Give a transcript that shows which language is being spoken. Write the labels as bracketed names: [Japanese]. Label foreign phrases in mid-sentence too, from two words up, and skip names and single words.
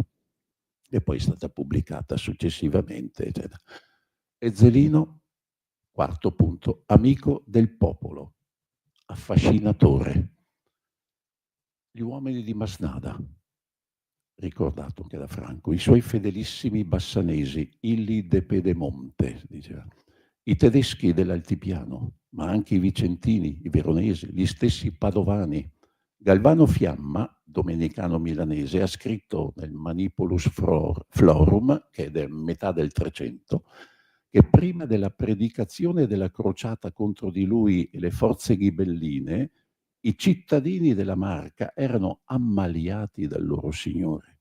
[Italian] E poi è stata pubblicata successivamente, eccetera. Ezzelino, quarto punto, amico del popolo, affascinatore. Gli uomini di Masnada, ricordato anche da Franco, i suoi fedelissimi bassanesi, [Latin] illi de Pedemonte, [Italian] diceva, i tedeschi dell'altipiano, ma anche i vicentini, i veronesi, gli stessi padovani. Galvano Fiamma, domenicano milanese, ha scritto nel Manipulus Florum, che è del metà del 300, che prima della predicazione della crociata contro di lui e le forze ghibelline, i cittadini della Marca erano ammaliati dal loro signore.